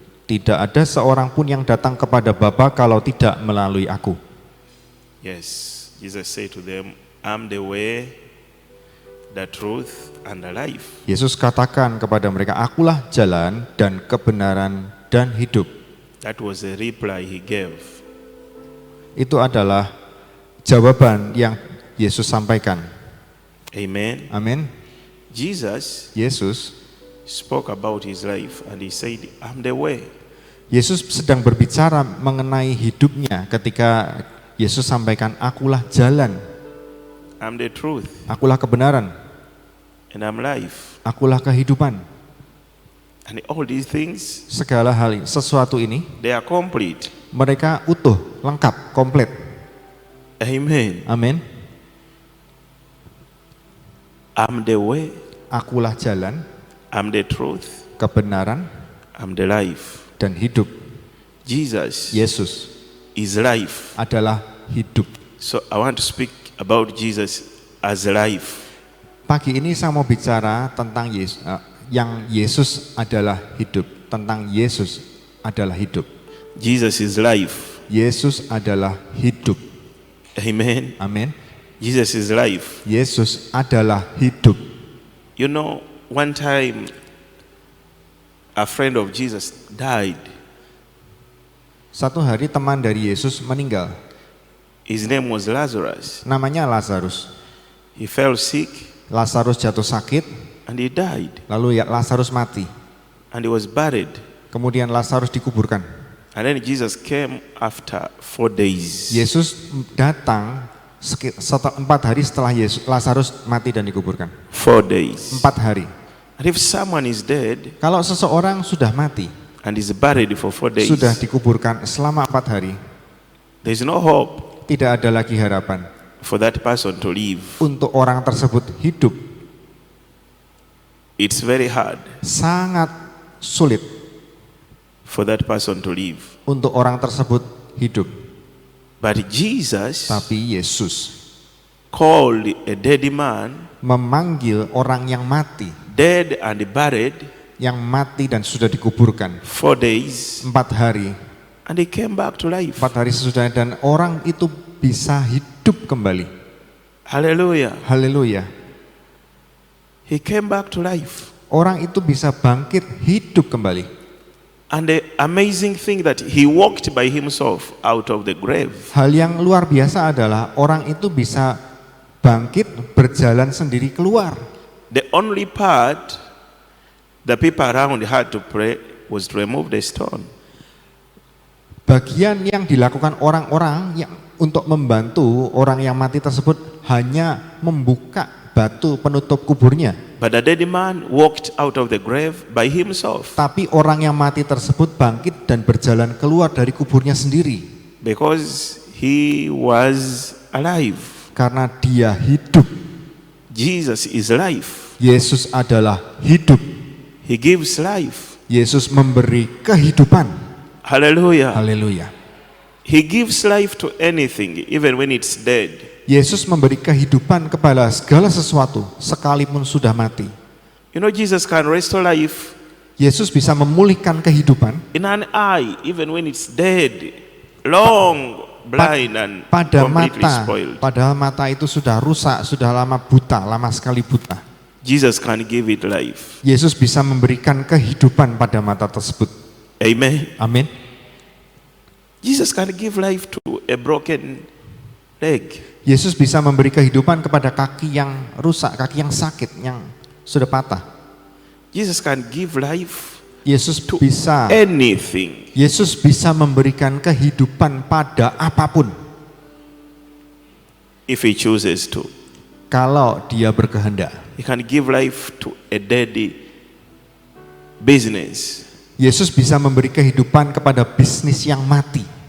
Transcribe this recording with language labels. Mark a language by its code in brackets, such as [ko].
[id] Tidak ada seorang pun yang datang kepada Bapa kalau tidak melalui aku. [en] Yes, Jesus said to them, I'm the way, the truth, and the life. [id] Yesus katakan kepada mereka, akulah jalan dan kebenaran dan hidup. [en] That was the reply he gave. [id] Itu adalah jawaban yang Yesus sampaikan. [en] Amen. [id] Amin. [en] Jesus [id] Yesus [en] spoke about his life and he said, I'm the way. [id] Yesus sedang berbicara mengenai hidupnya ketika Yesus sampaikan, akulah jalan, [en] I'm the truth, [id] akulah kebenaran, [en] and I'm life. [id] akulah kehidupan. [en] And all these things, [id] Segala hal sesuatu ini [en] they are complete. [id] mereka utuh, lengkap, komplit. [en] Amen. [id] Amin. [en] I'm the way, [id] Akulah jalan, [en] I'm the truth, [id] kebenaran, [en] I'm the life. [id] dan hidup. [en] Jesus [id] Yesus [en] is life. [id] adalah hidup. [en] So I want to speak about Jesus as life. [id] Pagi ini saya mau bicara tentang Yesus, yang Yesus adalah hidup. Tentang Yesus adalah hidup. [en] Jesus is life. [id] Yesus adalah hidup. [en] Amen. [id] Amin. [en] Jesus is life. [id] Yesus adalah hidup. [en] You know, one time a friend of Jesus died. [id] Satu hari teman dari Yesus meninggal. [en] His name was Lazarus. [id] Namanya Lazarus. [en] He fell sick [id] Lazarus jatuh sakit, [en] and he died. [id] lalu Lazarus mati. [en] And he was buried. [id] Kemudian Lazarus dikuburkan. [en] And then Jesus came after 4 days. [id] Yesus datang 4 hari setelah Lazarus mati dan dikuburkan. [en] 4 days. [id] 4 hari. [en] And if someone is dead [id] Kalau seseorang sudah mati, [en] and is buried for 4 days, [id] sudah dikuburkan selama 4 hari, [en] there is no hope [id] tidak ada lagi harapan [en] for that person to live. [id] untuk orang tersebut hidup. [en] It's very hard [id] Sangat sulit [en] for that person to live. [id] untuk orang tersebut hidup. [en] But Jesus [id] Tapi Yesus [en] called a dead man, [id] memanggil orang yang mati, [en] dead and buried, [id] yang mati dan sudah dikuburkan [en] 4 days, [id] 4 hari. [en] and he came back to life. [id] 4 hari sesudahnya, dan orang itu bisa hidup kembali. [en] Hallelujah. [id] Haleluya. [en] He came back to life. [id] Orang itu bisa bangkit hidup kembali. [en] And the amazing thing that he walked by himself out of the grave. [id] Hal yang luar biasa adalah orang itu bisa bangkit berjalan sendiri keluar. [en] The only part the people around had to pray was to remove the stone. [id] Bagian yang dilakukan orang-orang yang untuk membantu orang yang mati tersebut hanya membuka batu penutup kuburnya. [en] But the dead man walked out of the grave by himself [id] Tapi orang yang mati tersebut bangkit dan berjalan keluar dari kuburnya sendiri. [en] because he was alive. [id] Karena dia hidup. [en] Jesus is life. [id] Yesus adalah hidup. [en] He gives life. [id] Yesus memberi kehidupan. [en] Hallelujah. [id] Haleluya. [en] He gives life to anything, even when it's dead. [id] Yesus memberi kehidupan kepada segala sesuatu sekalipun sudah mati. [en] You know, Jesus can restore life [id] Yesus bisa memulihkan kehidupan [en] in an eye, even when it's dead, long, blind, and [id] pada [en] completely [id] mata. [en] spoiled. [id] Padahal mata itu sudah rusak, sudah lama buta, lama sekali buta. [en] Jesus can give it life. [id] Yesus bisa memberikan kehidupan pada mata tersebut. [en] Amen. [id] Amin. [en] Jesus can give life to a broken leg. [id] Yesus bisa memberi kehidupan kepada kaki yang rusak, kaki yang sakit, yang sudah patah. [en] Jesus can give life [id] Yesus [en] to [id] bisa [en] anything. [id] Yesus bisa memberikan kehidupan pada apapun [en] If he chooses to. [id] kalau Dia berkehendak. [en] He can give life to a dead business. [id] Yesus bisa memberi kehidupan kepada bisnis yang mati.